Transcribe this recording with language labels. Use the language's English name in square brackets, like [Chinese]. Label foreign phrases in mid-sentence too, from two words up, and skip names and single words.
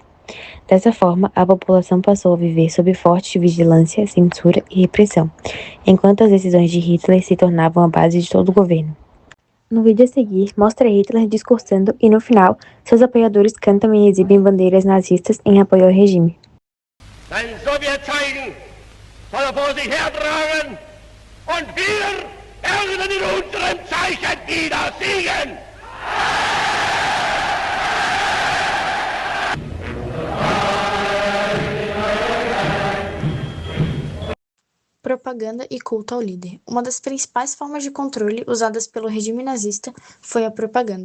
[Portuguese] Dessa forma, a população passou a viver sob forte vigilância, censura e repressão, enquanto as decisões de Hitler se tornavam a base de todo o governo. No vídeo a seguir, mostra Hitler discursando e, no final, seus apoiadores cantam e exibem bandeiras nazistas em apoio ao regime. [German] Sein Sowjetzeichen soll er vor sich hertragen und wir werden in unserem Zeichen wieder siegen! [Portuguese] Propaganda e culto ao líder. Uma das principais formas de controle usadas pelo regime nazista foi a propaganda.